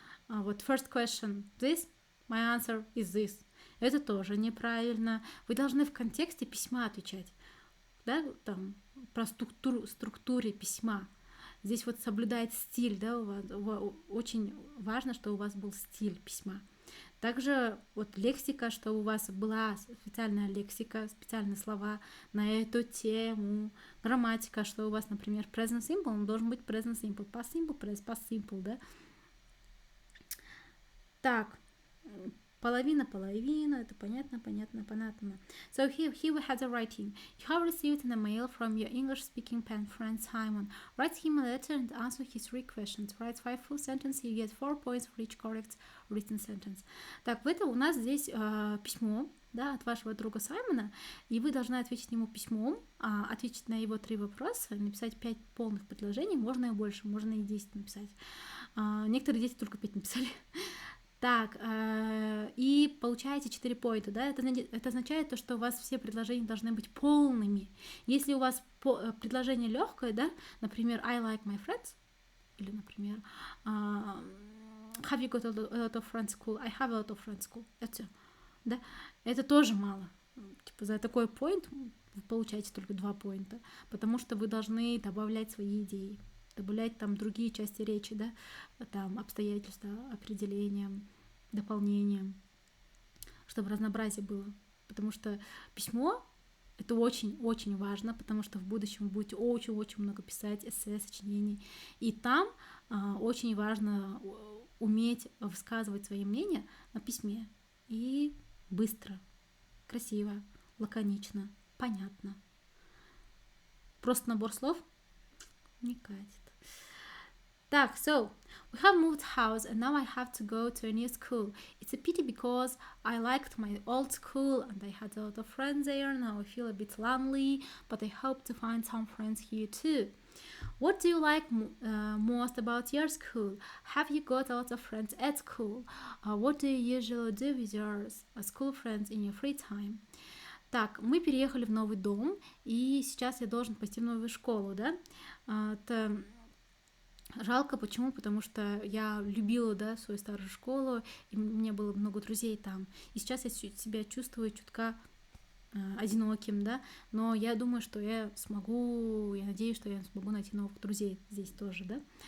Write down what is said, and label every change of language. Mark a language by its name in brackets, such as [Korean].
[English] Вот first question this, my answer is this. [Russian] Это тоже неправильно. Вы должны в контексте письма отвечать, да, там про структуре письма. Здесь вот соблюдает стиль, да, очень важно, что у вас был стиль письма. Также вот лексика, что у вас была специальная лексика, специальные слова на эту тему. Грамматика, что у вас, например, present simple, он должен быть present simple, past simple, past simple, да. Так, Половина, это понятно. [English] So here we have the writing. You have received an email from your English-speaking pen friend Simon. Write him a letter and answer his 3 questions. Write 5 full sentences, you get 4 points for each correct written sentence. [Russian] Так, это у нас здесь письмо, да, от вашего друга Саймона, и вы должны ответить ему письмом, ответить на его 3 вопроса, написать 5 полных предложений, можно и больше, можно и 10 написать. Некоторые дети только 5 написали. Так, и получаете 4 поинта, да, это означает то, что у вас все предложения должны быть полными. Если у вас предложение легкое, да, например, [English] I like my friends, [Russian] или, например, [English] have you got a lot of friends school? I have a lot of friends school. [Russian] Это, да, это тоже мало. Типа за такой поинт вы получаете только 2 поинта, потому что вы должны добавлять свои идеи, добавлять там другие части речи, да, там обстоятельства, определения, дополнения, чтобы разнообразие было. Потому что письмо — это очень-очень важно, потому что в будущем вы будете очень-очень много писать эссе, сочинений. И там очень важно уметь высказывать свои мнения на письме. И быстро, красиво, лаконично, понятно. Просто набор слов не катит. [English] Так, so we have moved house and now I have to go to a new school. It's a pity because I liked my old school and I had a lot of friends there. Now I feel a bit lonely, but I hope to find some friends here too. What do you like most about your school? Have you got a lot of friends at school? What do you usually do with your school friends in your free time? [Russian] Так, мы переехали в новый дом, и сейчас я должен пойти в новую школу, да? Это жалко, почему? Потому что я любила, да, свою старую школу, и у меня было много друзей там. И сейчас я себя чувствую чутка одиноким, да, но я думаю, что я надеюсь, что я смогу найти новых друзей здесь тоже, да.